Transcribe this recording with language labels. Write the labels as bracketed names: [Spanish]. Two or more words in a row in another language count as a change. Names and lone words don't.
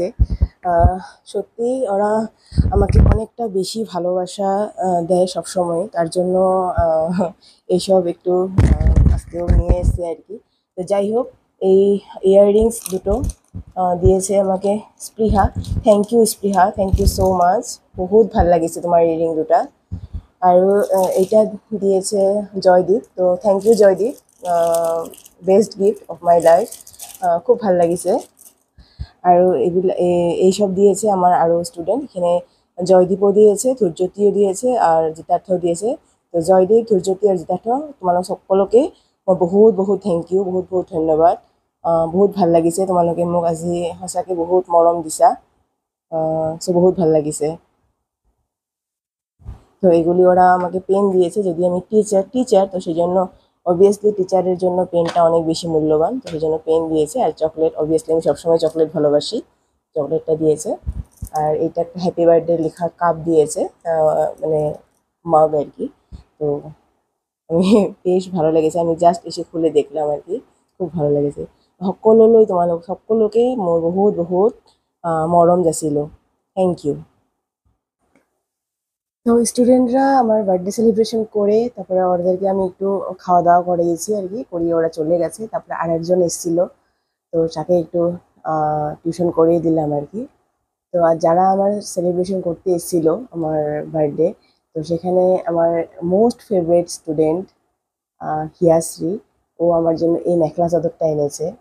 [Bangla] আহ, সত্যি ওরা আমাকে অনেকটা বেশি ভালোবাসা দেয় সবসময়, তার জন্য এইসব একটু আজকেও নিয়ে এসেছে আর কি। তো যাই হোক, এই ইয়াররিংস দুটো দিয়েছে আমাকে স্পৃহা। [English] thank you Spriha, thank you so much. [Assamese] বহুত ভাল লাগিছে তোমাৰ ইয়াররিং দুটা। [Bangla] আৰু এইটা দিয়েছে জয়দীপ। [English] তো thank you Joydeep, best gift of my life. [Assamese] খুব ভাল লাগিছে। [Bangla] আৰু এইসব দিয়েছে আমার আরও স্টুডেন্ট। এখানে জয়দীপও দিয়েছে, ধৈর্য্যতিও দিয়েছে, আর জিতাৰ্থও দিয়েছে। তো জয়দীপ, [Assamese] ধৈৰ্য্যতি আৰু জিতাৰ্থ, তোমালোক সকলোকে মই বহুত বহুত [English] thank you, [Assamese] বহুত বহুত ধন্যবাদ। বহুত ভাল লাগিছে, তোমালোকে মোক আজি সঁচাকৈ বহুত মৰম দিছা। চ' বহুত ভাল লাগিছে। [Bangla] তো এগুলি ওরা আমাকে পেন দিয়েছে, যদি আমি টিচার তো সেই জন্য অবভিয়াসলি টিচারের জন্য পেনটা অনেক বেশি মূল্যবান, তো সেই জন্য পেন দিয়েছে। আর চকলেট, অবভিয়াসলি আমি সবসময় চকলেট ভালোবাসি, চকলেটটা দিয়েছে। আর এইটা একটা [English] happy birthday [Bangla] লেখা কাপ দিয়েছে, মানে মাগ আর কি। তো আমি বেশ ভালো লেগেছে, আমি জাস্ট এসে খুলে দেখলাম আর কি, খুব ভালো লেগেছে। [Assamese] সকলোলৈ তোমালোক সকলোকে মোৰ বহুত বহুত মৰম যাচিলোঁ। [English] thank you. [Bangla] তো স্টুডেন্টরা আমার [English] birthday celebration [Bangla] করে তারপরে ওদেরকে আমি একটু খাওয়া দাওয়া করিয়েছি আর কি, করিয়ে ওরা চলে গেছে। তারপরে আরেকজন এসেছিলো, তো তাকে একটু টিউশন করিয়ে দিলাম আর কি। তো আর যারা আমার সেলিব্রেশন করতে এসেছিলো আমার বার্থডে, তো সেখানে আমার [English] most favourite student [Bangla] হিয়াশ্রী, ও আমার জন্য এই নেকলা চাদরটা এনেছে।